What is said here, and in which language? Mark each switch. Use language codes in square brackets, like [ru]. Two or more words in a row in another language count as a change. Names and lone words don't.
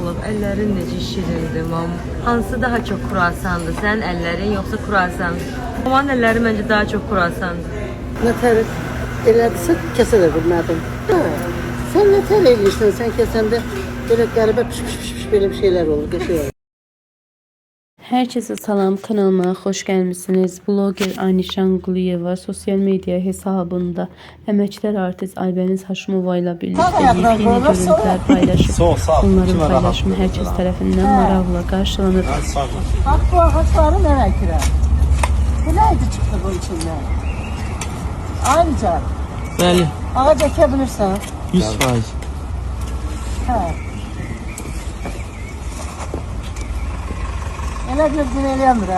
[az] Ellerin necə şirindir, mam. [tr] Hansı daha çok kruasandır? Sənin ellerin yoksa kruasan? Mamanın elleri bence daha çok kruasandır. [az] Ne tərif elədirsə kəsə də bilmədim. Sən nə tər eləyirsən, sən kəsəndə belə qəribə piş belə bir şeyler olur, qəşəng olur. [tr] Herkese selam, kanalıma hoş gelmişsiniz. Blogger Anişan Quliyeva sosyal medya hesabında [az] əməkdar artist [tr] Aybəniz Haşimova ilə birlikte yeni görüntüler paylaşıp onların paylaşımı herkes tarafından [az] maraqla qarşılanır. [tr] Bak bu ağaçları [az] nə əkirəm? Bu neydi çıxdı bu içindən? [tr] Ayrıca [az] Bəli, ağac əkə bilirsən? 100%. Hə. Elə gördün eləyəmirəm.